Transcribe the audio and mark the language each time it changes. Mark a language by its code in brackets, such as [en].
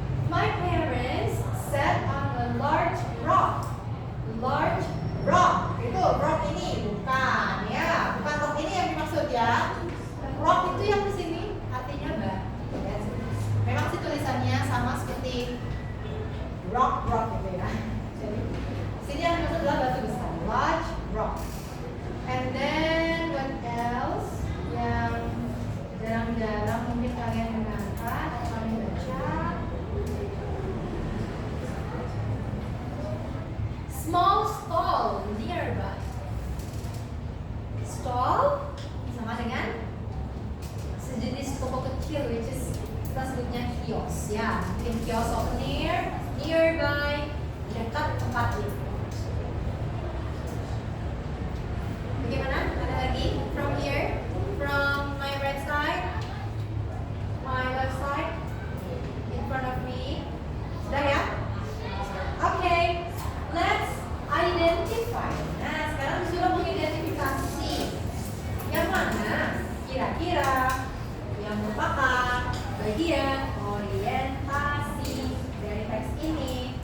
[en] My parents sat on a large rock. Large rock. [id] Itu rock ini bukan ya, bukan rock ini yang dimaksud ya. Rock itu yang di sini artinya batu. Ya. Memang sih tulisannya sama seperti rock gitu ya. Jadi sini yang dimaksud adalah batu besar. [en] Large rock. And then what else? [id] Yang jarang-jarang mungkin kalian dengarkan, kalian baca. [en] Small stall nearby. [id] Stall sama dengan sejenis toko kecil, [en] which is [id] kita sebutnya kios ya. Mungkin kios [en] of nearby, [id] dekat tempat itu. Bagaimana? Ada lagi? [en] From here, from my right side, my left side, in front of me. [id] Sudah ya? Oke, [en] let's identify. [id] Nah, sekarang sudah mengidentifikasi yang mana kira-kira yang merupakan bagian orientasi dari teks ini.